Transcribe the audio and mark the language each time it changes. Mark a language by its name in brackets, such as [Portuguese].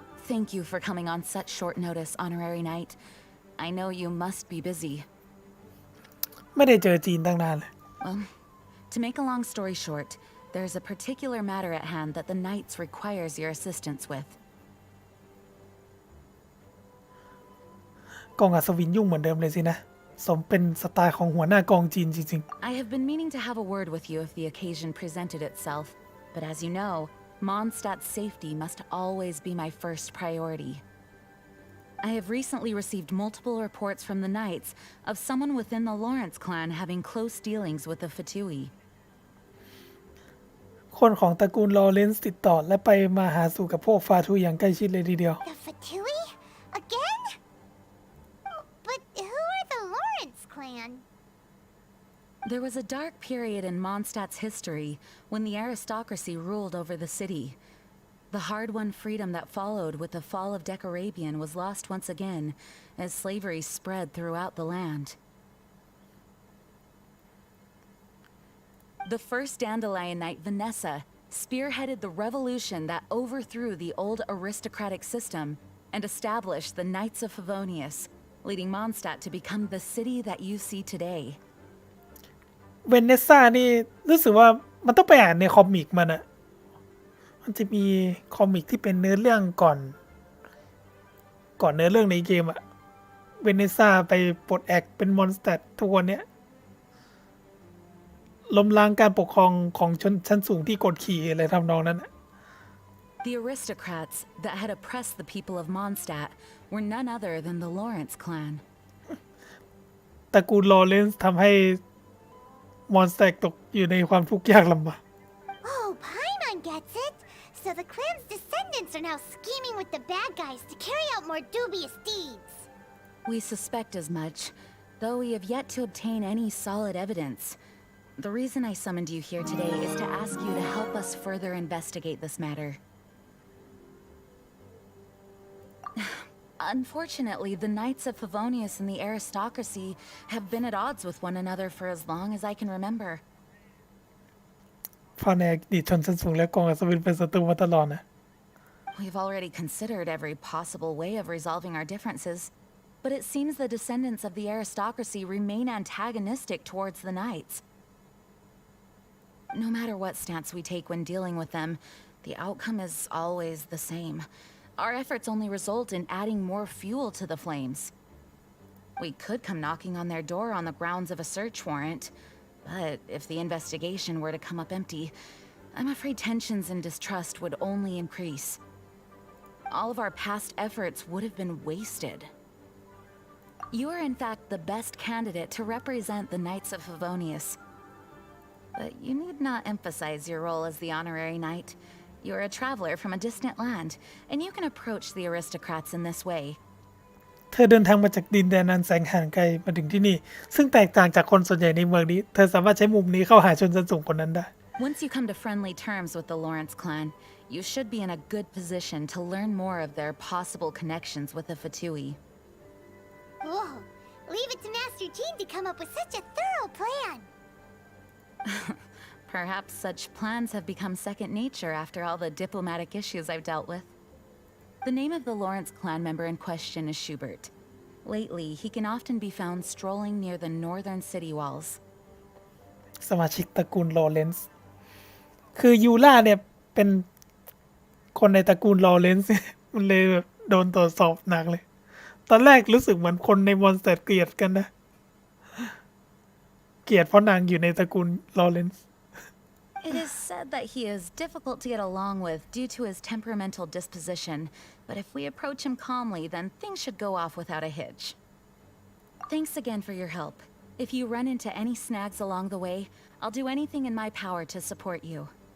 [English] Thank you for coming on such short notice, Honorary Knight. I know you must be busy. [Thai] ไม่ได้เจอจีนตั้งนานเลย [English] Well, to make a long story short, there's a particular matter at hand that the Knights requires your assistance with. [Thai] กองอัศวินยุ่งเหมือนเดิมเลยสินะสมเป็นสไตล์ของหัวหน้ากองจีนจริง [English] I have been meaning to have a word with you if the occasion presented itself, but as you know, Mondstadt's safety must always be my first priority. I have recently received multiple reports from the Knights of someone within the Lawrence clan having close dealings with the Fatui. [Thai] ๆคนของตระกูลลอเรนซ์ติดต่อและไปมาหาสู่กับพวกฟาทูอย่างใกล้ชิดเลยทีเดียว [English] The Fatui? Again? But who are the Lawrence clan? There was a dark period in Mondstadt's history when the aristocracy ruled over the city. The hard-won freedom that followed with the fall of Decorabian was lost once again as slavery spread throughout the land. The first Dandelion Knight, Vanessa, spearheaded the revolution that overthrew the old aristocratic system and established the Knights of Favonius, leading Mondstadt to become the city that you see today. [Thai] เวเนซ่านี่รู้สึกว่ามันต้องไปอ่านในคอมิกมันจะมีคอมิกที่เป็นเนื้อเรื่องก่อนเนื้อเรื่องในเกมอะเวเนซ่าไปปลดแอกเป็นมอนสเตอร์ทุกวันเนี้ยล้มล้างการปกครองของชนชั้นสูงที่กดขี่อะไรทำนองนั้น [English] The aristocrats that had oppressed the people of Mondstadt were none other than the Lawrence clan. [Thai] ตระกูลลอเรนซ์ทำให้มอนสเตอร์ตกอยู่ในความทุกข์ยากลำบาก [English] Oh, Paimon gets it. So the clan's descendants are now scheming with the bad guys to carry out more dubious deeds. We suspect as much, though we have yet to obtain any solid evidence. The reason I summoned you here today is to ask you to help us further investigate this matter. Unfortunately, the Knights of Favonius and the aristocracy have been at odds with one another for as long as I can remember. [Thai] เพราะในอดีตชนชั้นสูงและกองอัศวินเป็นศัตรูมาตลอดนะ [English] We've already considered every possible way of resolving our differences, but it seems the descendants of the aristocracy remain antagonistic towards the Knights. No matter what stance we take when dealing with them, the outcome is always the same. Our efforts only result in adding more fuel to the flames. We could come knocking on their door on the grounds of a search warrant, but if the investigation were to come up empty, I'm afraid tensions and distrust would only increase. All of our past efforts would have been wasted. You are in fact the best candidate to represent the Knights of Favonius. But you need not emphasize your role as the honorary knight. You're a traveler from a distant land, and you can approach the aristocrats in this way. [Thai] เธอเดินทางมาจากดินแดนอันแสนห่างไกลมาถึงที่นี่ซึ่งแตกต่างจากคนส่วนใหญ่ในเมืองนี้เธอสามารถใช้มุมนี้เข้าหาชนชั้นสูงคนนั้นได้ [English] Once you come to friendly terms with the Lawrence clan, you should be in a good position to learn more of their possible connections with the Fatui. Whoa, leave it to Master Jean to come up with such a thorough plan. Perhaps such plans have become second nature after all the diplomatic issues I've dealt with. The name of the Lawrence clan member in question is Schubert. Lately, he can often be found strolling near the northern city walls. [Thai] สมาชิกตระกูลลอเรนซ์คือยูล่าเนี่ยเป็นคนในตระกูลลอเรนซ์ มันเลยแบบโดนตรวจสอบหนักเลย ตอนแรกรู้สึกเหมือนคนในมอนสเตอร์เกลียดกันนะ เกลียดเพราะนางอยู่ในตระกูลลอเรนซ์ [English] It is said that he is difficult to get along with due to his temperamental disposition, but if we approach him calmly, then things should go off without a hitch. Thanks again for your help. If you run into any snags along the way, I'll do anything in my power to support you.